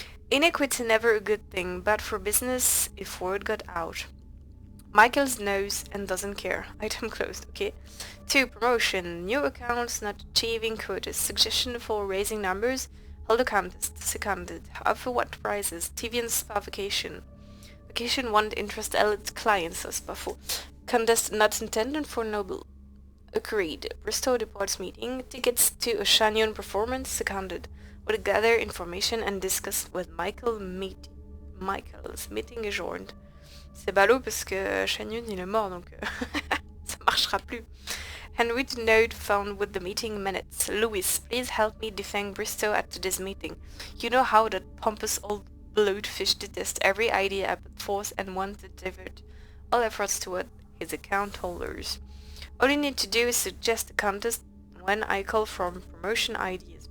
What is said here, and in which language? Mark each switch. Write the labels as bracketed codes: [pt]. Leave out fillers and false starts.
[en] Inequity never a good thing, but for business if word got out. Michaels knows and doesn't care. Item closed, okay. 2. Promotion. New accounts not achieving quotas. Suggestion for raising numbers. Hold a contest. Seconded. Offer what prizes? TV and spa vacation. Vacation won't interest elite clients, ça c'est pas faux. Contest not intended for noble. Agreed. Bristow departs meeting. Tickets to a Shanyon performance. Seconded. Would gather information and discuss with Michaels. Meeting adjourned. [fr] C'est ballot parce que Shanyon il est mort donc ça marchera plus. [en] Handwritten note found with the meeting minutes. Louis, please help me defend Bristow at this meeting. You know how that pompous old bloatfish detests every idea I put forth and wants to divert all efforts toward his account holders. All you need to do is suggest a contest when I call for promotion ideas.